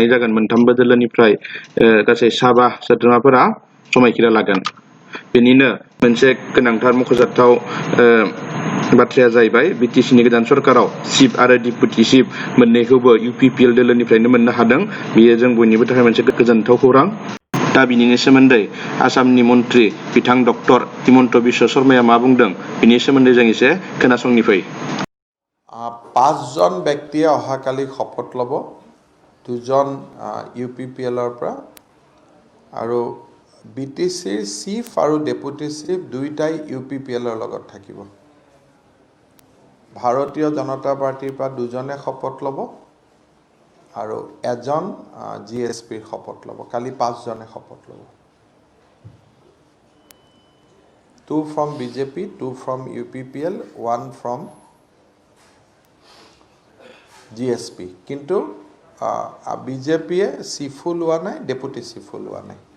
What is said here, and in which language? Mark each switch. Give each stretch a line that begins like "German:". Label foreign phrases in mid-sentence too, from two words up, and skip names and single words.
Bodo: जागोन मोनथामबो दोलोनिफ्राय गासै साबा सोद्रोमाफोरा समायखिरा लागोन बेनिनो मोनसे गोनांथार मख'जाथाव बाथ्राया जाहैबाय बिटिसिनि गोदान सरकाराव चिफ आरो डिपुटि चिफ मोननैखौबो UPPL दोलोनिफ्रायनो मोननो हादों बेयो जों बयनिबो थाखाय मोनसे गोजोनथाव खौरां दा बिनिनो सोमोन्दै आसामनि मन्त्रि बिथां डक्टर हिमन्त बिश्व शर्माया मा बुंदों बिनि सोमोन्दै जों एसे खोनासंनि फै
Assamese: 5 জন ব্যক্তিয়ে অহাকালি শপত ল'ব 2 জন UPPLৰ পৰা আৰু BTCৰ চিফ আৰু ডেপুটি চিফ দুইটাই UPPLৰ লগত থাকিব ভাৰতীয় জনতা পাৰ্টিৰ পৰা 2 জনে শপত ল'ব আৰু এজন GSPৰ শপত ল'ব কালি 5 জনে শপত ল'ব
English: 2 from BJP 2 from UPPL 1 from GSP
Assamese: কিন্তু BJPয়ে চিফো লোৱা নাই ডেপুটি চিফো লোৱা নাই